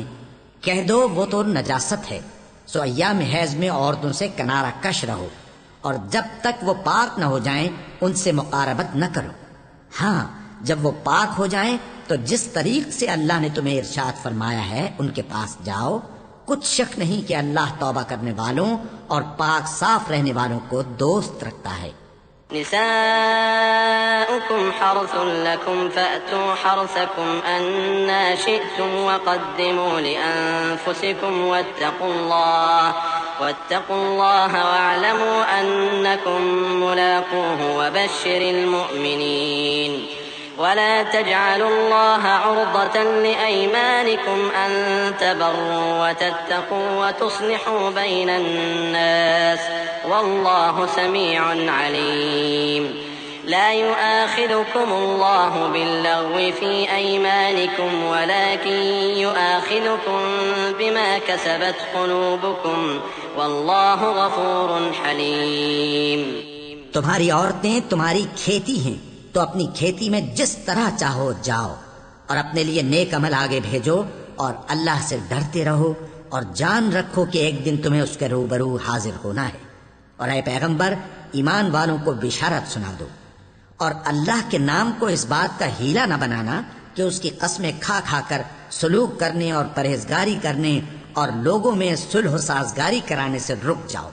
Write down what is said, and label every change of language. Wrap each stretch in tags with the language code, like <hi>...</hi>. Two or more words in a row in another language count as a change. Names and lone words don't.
<ur>کہہ دو وہ تو نجاست ہے، سو ایام حیض میں عورتوں سے کنارہ کش رہو، اور جب تک وہ پاک نہ ہو جائیں ان سے مقاربت نہ کرو. ہاں، جب وہ پاک ہو جائیں تو جس طریق سے اللہ نے تمہیں ارشاد فرمایا ہے ان کے پاس جاؤ. کچھ شک نہیں کہ اللہ توبہ کرنے والوں اور پاک صاف رہنے والوں کو دوست رکھتا ہے.</ur> <ar>نساؤكم حرث لكم فأتوا حرثكم أنى شئتم وقدموا لأنفسكم واتقوا الله واعلموا أنكم ملاقوه وبشر المؤمنين. ولا تجعلوا الله عرضة لأيمانكم أن تبروا وتتقوا وتصلحوا بين الناس والله سميع عليم. لا يؤاخذكم الله باللغو في أيمانكم ولكن يؤاخذكم بما كسبت قلوبكم والله غفور حليم.</ar> <ur>تمہاری عورتیں تمہاری کھیتی ہیں، تو اپنی کھیتی میں جس طرح چاہو جاؤ اور اپنے لیے نیک عمل آگے بھیجو اور اللہ سے ڈرتے رہو اور جان رکھو کہ ایک دن تمہیں اس کے روبرو حاضر ہونا ہے. اور اے پیغمبر، ایمان والوں کو بشارت سنا دو اور اللہ کے نام کو اس بات کا حیلہ نہ بنانا کہ اس کی قسمیں کھا کھا کر سلوک کرنے اور پرہیزگاری کرنے اور لوگوں میں صلح سازگاری کرانے سے رک جاؤ.</ur>